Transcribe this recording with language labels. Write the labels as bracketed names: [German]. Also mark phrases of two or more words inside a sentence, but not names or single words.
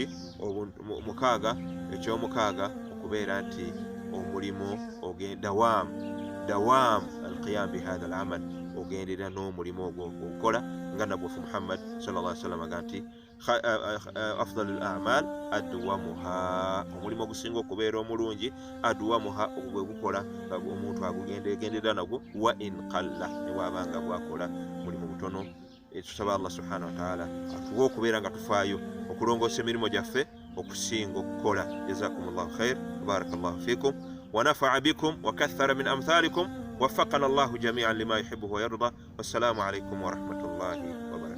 [Ganda] Mukaaga ekyomukaaga okubeera nti omulimo [Arabic] دوام القيام بهذا العمل [Ganda] ogendera n'omulimo ogwo ogukola nga Nabbi waffe Muhammad [Arabic] صلى الله عليه وسلم [Ganda] agamba nti [Arabic] أفضل الأعمال أدومها [Ganda] omulimu ogusinga okubeera omulungi adwamuha ogwo gukola nga omuntu agugenderera nagwo [Arabic] وإن قل [Ganda] ne bwabanga bwakola mulimu butono. Tusaba Allah [Arabic] سبحانه وتعالى [Ganda] atuwe okubeera nga tufaayo okulongoosa emirimu gyaffe okusinga okukola. [Arabic] جزاكم الله خير بارك الله فيكم ونفع بكم وكثر من أمثالكم وفقنا الله جميعا لما يحبه ويرضى. والسلام عليكم ورحمة الله